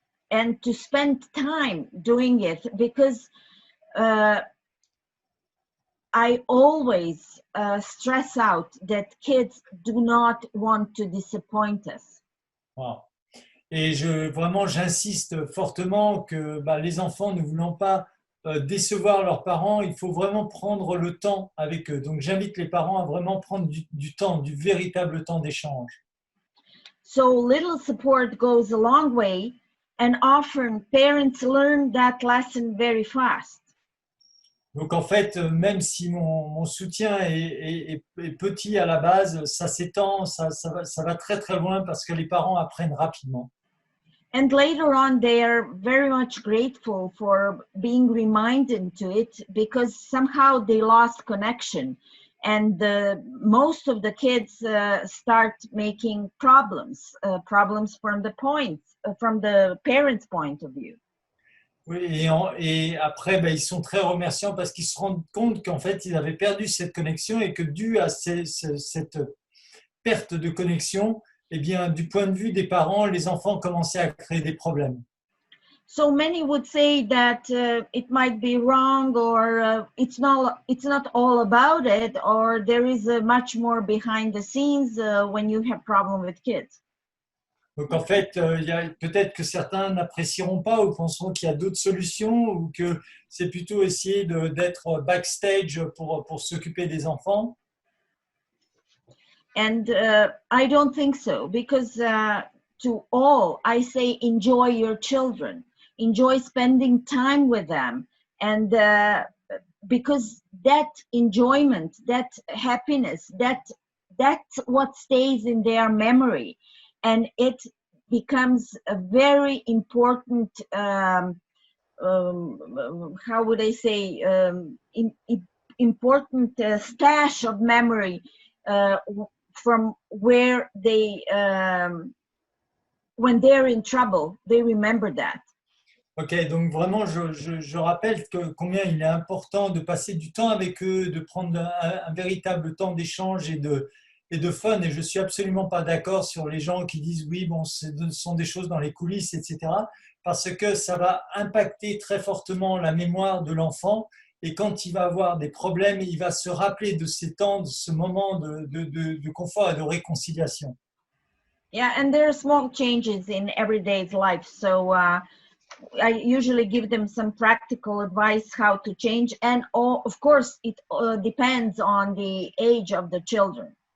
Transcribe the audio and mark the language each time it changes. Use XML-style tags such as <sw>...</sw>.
<en>And to spend time doing it, because I always stress out that kids do not want to disappoint us. Wow.</en> <fr>Et vraiment, j'insiste fortement que les enfants ne voulant pas décevoir leurs parents, il faut vraiment prendre le temps avec eux. Donc, j'invite les parents à vraiment prendre du temps, du véritable temps d'échange.</fr> <en>So little support goes a long way, and often parents learn that lesson very fast.</en> <fr>Donc, en fait, même si mon soutien est petit à la base, ça s'étend, ça va très, très loin parce que les parents apprennent rapidement.</fr> <en>And later on, they are very much grateful for being reminded to it, because somehow they lost connection. And most of the kids start making problems from the parents' point of view.</en> <fr>Oui, et après, ils sont très remerciants parce qu'ils se rendent compte qu'en fait, ils avaient perdu cette connexion et que dû à cette perte de connexion, eh bien, du point de vue des parents, les enfants commençaient à créer des problèmes.</fr> <en>So many would say that it might be wrong, or it's not all about it, or there is much more behind the scenes when you have problem with kids.</en> <fr>Donc en fait, peut-être que certains n'apprécieront pas ou penseront qu'il y a d'autres solutions ou que c'est plutôt essayer d'être backstage pour s'occuper des enfants.</fr> <en>And I don't think so, because to all, I say enjoy your children, enjoy spending time with them, and because that enjoyment, that happiness, that's what stays in their memory, and it becomes a very important, how would I say, important stash of memory from where they, when they're in trouble, they remember that.</en> <fr>Ok, donc vraiment, je rappelle combien il est important de passer du temps avec eux, de prendre un véritable temps d'échange et de fun. Et je ne suis absolument pas d'accord sur les gens qui disent oui, bon, ce sont des choses dans les coulisses, etc. Parce que ça va impacter très fortement la mémoire de l'enfant. Et quand il va avoir des problèmes, il va se rappeler de ces temps, de ce moment de confort et de réconciliation.</fr> <en>Yeah, and there are small changes in everyday life. So I usually give them some practical advice how to change. And of course, it depends on the age of the children.</en>